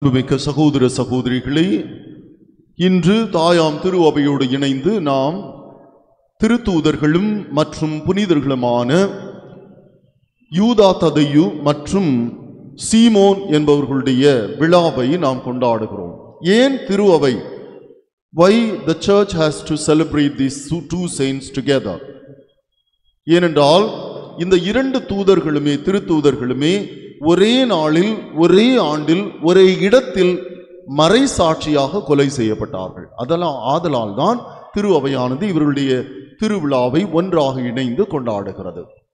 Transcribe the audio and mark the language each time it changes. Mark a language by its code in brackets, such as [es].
[ta] மிக்க சகோதர சகோதரிகளே, இன்று தாயாம் திரு அவையோடு இணைந்து நாம் திருத்தூதர்களும் மற்றும் புனிதர்களுமான யூதா ததையு மற்றும் சீமோன் என்பவர்களுடைய விழாவை நாம் கொண்டாடுகிறோம். ஏன் திரு அவை? [en] Why the church has to celebrate these two saints together? [ta] ஏனென்றால் இந்த இரண்டு தூதர்களுமே திருத்தூதர்களுமே ஒரே நாளில் ஒரே ஆண்டில் ஒரே இடத்தில் மறை சாட்சியாக கொலை செய்யப்பட்டார்கள். ஆதலால் தான் திரு அவையானது இவர்களுடைய திருவிழாவை ஒன்றாக இணைந்து கொண்டாடுகிறது.